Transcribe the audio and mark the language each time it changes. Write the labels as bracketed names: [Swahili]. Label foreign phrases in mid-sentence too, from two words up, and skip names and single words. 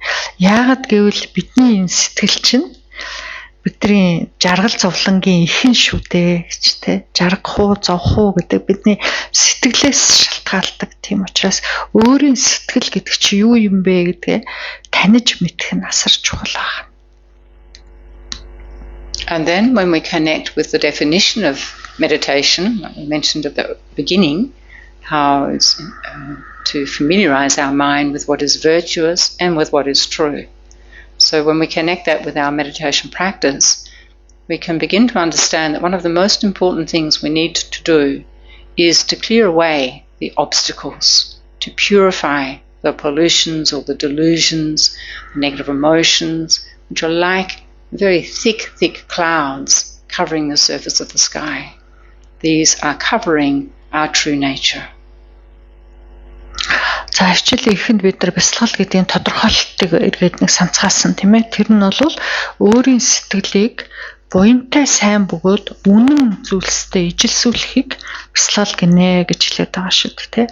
[Mongolian] Яагаад гэвэл бидний энэ сэтгэл чинь бидний жаргал зовлонгийн ихэн шүү дээ гэж те. Жаргах уу, зовх уу гэдэг бидний сэтгэлээс шалтгаалдаг. Тийм учраас өөрийн сэтгэл гэдэг чи юу юм бэ гэдгээ таниж мэдэх нь асар чухал байна. [English] And then when we connect with the definition of meditation, like we mentioned at the beginning, how it's to familiarize our mind with what is virtuous and with what is true. So when we connect that with our meditation practice, we can begin to understand that one of the most important things we need to do is to clear away the obstacles, to purify the pollutions or the delusions, the negative emotions, which are like very thick clouds covering the surface of the sky. These are covering our true nature. [Mongolian] За хичээлийн эхэнд бид нар бясалгал гэдгийн тодорхойлолтыг эргээд нэг санацгаасан тийм ээ. Тэр нь бол өөрийн сэтгэлийг буянтай сайн бөгөөд үнэн зүйлстэй ижилсүүлэхийг бясалгал гинэ гэж хэлээд байгаа шүү дээ.